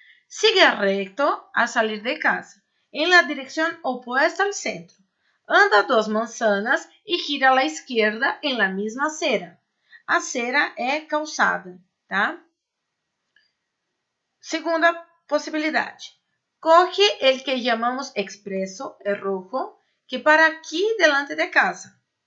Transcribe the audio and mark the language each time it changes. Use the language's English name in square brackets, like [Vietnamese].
[Spanish] Sigue recto al salir de casa, en la dirección opuesta al centro. Anda 2 manzanas y gira a la izquierda en la misma acera. [Portuguese] Acera é calçada, tá? Segunda possibilidade. [Spanish] Coge el que llamamos expreso, el rojo, que para aquí delante de casa.